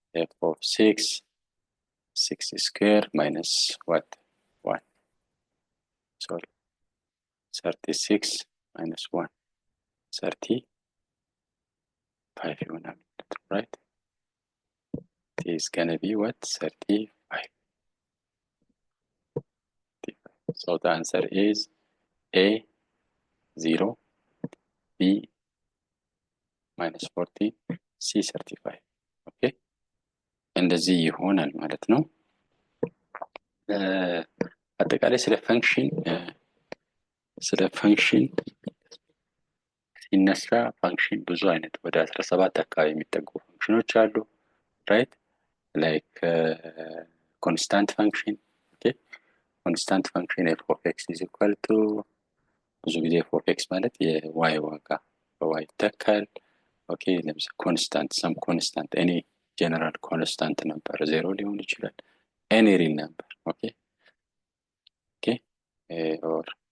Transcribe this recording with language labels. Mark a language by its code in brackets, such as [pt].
[en] f of 6 square minus what 1 sorry 36 minus 1 35 ይሆናል right። it is gonna be what 35. so the answer is A 0, B minus 40, C 35. [am] okay እንደዚህ ይሆናል ማለት ነው። አጠቃላይ ስለ ፈንክሽን ሲነሳ ፈንክሽን ብዙ አይነት ወደ 17 አካባቢ የሚጠጉ ፈንክሽኖች አሉ right [en] like constant function. [am] okay constant function f of x is equal to ብዙ ጊዜ f of x ማለት የy ዋጋ በy ይተካል። ኦኬ ለምሳሌ constant some constant any general constant ነበር 0 ሊሆን ይችላል [en] any real number okay or